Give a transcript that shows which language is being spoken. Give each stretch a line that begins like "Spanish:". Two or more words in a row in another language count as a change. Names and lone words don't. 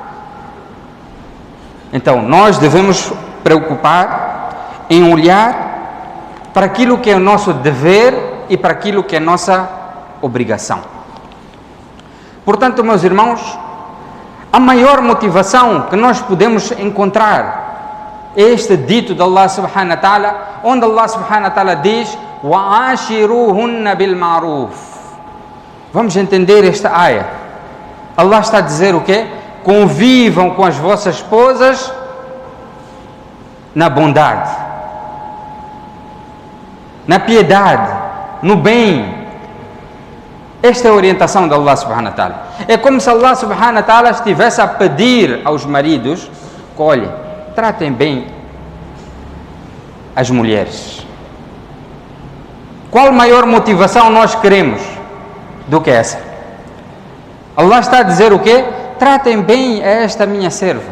Portuguese: Então, nós devemos preocupar em olhar para aquilo que é o nosso dever e para aquilo que é a nossa obrigação. Portanto, meus irmãos, a maior motivação que nós podemos encontrar é este dito de Allah
Arabic: سبحانه وتعالى,
Portuguese: onde Allah
Arabic: سبحانه وتعالى
Portuguese: diz:
Arabic: وَعَاشِرُوهُنَّ بِالْمَعْرُوفِ.
Portuguese: Vamos entender esta área. Allah está a dizer o quê? Convivam com as vossas esposas na bondade, na piedade, no bem. Esta é a orientação de Allah
Arabic: سبحانه وتعالى.
Portuguese: É como se Allah
Arabic: سبحانه وتعالى
Portuguese: estivesse a pedir aos maridos: olhem, tratem bem as mulheres. Qual maior motivação nós queremos do que essa? Allah está a dizer o quê? Tratem bem a esta minha serva.